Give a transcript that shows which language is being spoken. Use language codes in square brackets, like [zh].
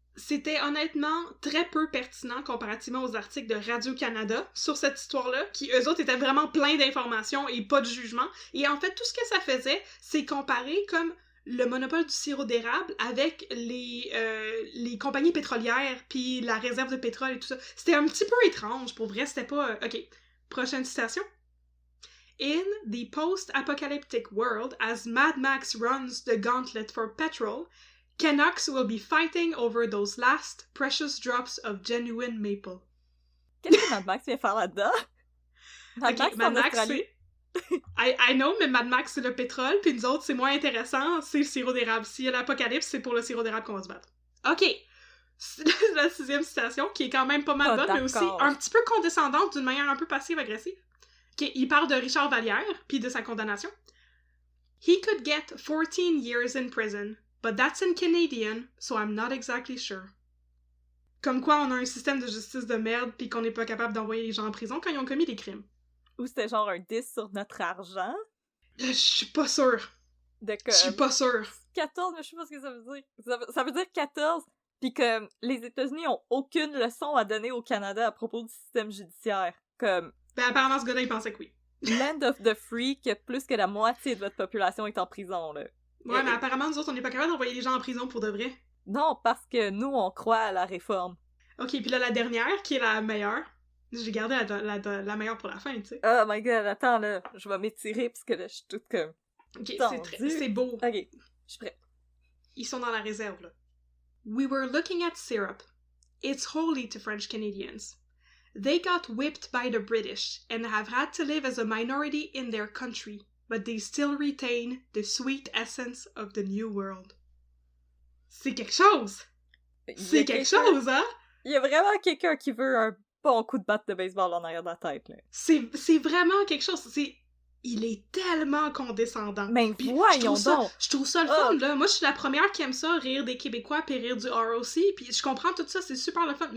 [fr] C'était honnêtement très peu pertinent comparativement aux articles de Radio-Canada sur cette histoire-là, qui eux autres étaient vraiment pleins d'informations et pas de jugement. Et en fait, tout ce que ça faisait, c'est comparer comme le monopole du sirop d'érable avec les compagnies pétrolières puis la réserve de pétrole et tout ça. C'était un petit peu étrange, pour vrai, c'était pas... Ok, prochaine citation. [en] In the post-apocalyptic world, as Mad Max runs the gauntlet for petrol, Canucks will be fighting over those last precious drops of genuine maple. [fr] Qu'est-ce que Mad Max vient faire là-dedans? Mad Max, c'est... [en] I know, [fr] mais Mad Max, c'est le pétrole, puis nous autres, c'est moins intéressant, c'est le sirop d'érable. S'il y a l'apocalypse, c'est pour le sirop d'érable qu'on va se battre. Ok! C'est la 6e citation, qui est quand même pas mal bonne, mais aussi un petit peu condescendante, d'une manière un peu passive-agressive. Okay, il parle de Richard Vallière, puis de sa condamnation. [en] He could get 14 years in prison, but that's in Canadian, so I'm not exactly sure. [fr] Comme quoi, on a un système de justice de merde, puis qu'on n'est pas capable d'envoyer les gens en prison quand ils ont commis des crimes. Ou c'était genre un diss sur notre argent? Je suis pas sûre. Je suis pas sûre. 14, mais je sais pas ce que ça veut dire. Ça veut dire 14, puis que les États-Unis ont aucune leçon à donner au Canada à propos du système judiciaire. Comme... Ben apparemment, ce gars-là, il pensait que oui. [en] Land of the free, [fr] que plus que la moitié de votre population est en prison, là. Ouais, mais apparemment, nous autres, on n'est pas capable d'envoyer les gens en prison pour de vrai. Non, parce que nous, on croit à la réforme. Ok, puis là, la dernière, qui est la meilleure. J'ai gardé la meilleure pour la fin, tu sais. [en] Oh my god, [fr] attends, là, je vais m'étirer, parce que là, je suis toute comme... Ok, c'est beau. Ok, je suis prête. Ils sont dans la réserve, là. [en] We were looking at syrup. It's holy to French Canadians. They got whipped by the British and have had to live as a minority in their country, but they still retain the sweet essence of the New World. [fr] C'est quelque chose! C'est quelque chose, hein? Il y a vraiment quelqu'un qui veut un bon coup de batte de baseball en arrière de la tête, là. C'est vraiment quelque chose. Il est tellement condescendant. Mais voyons donc! Je trouve ça le fun, là. Moi, je suis la première qui aime ça, rire des Québécois puis rire du ROC, puis je comprends tout ça, c'est super le fun.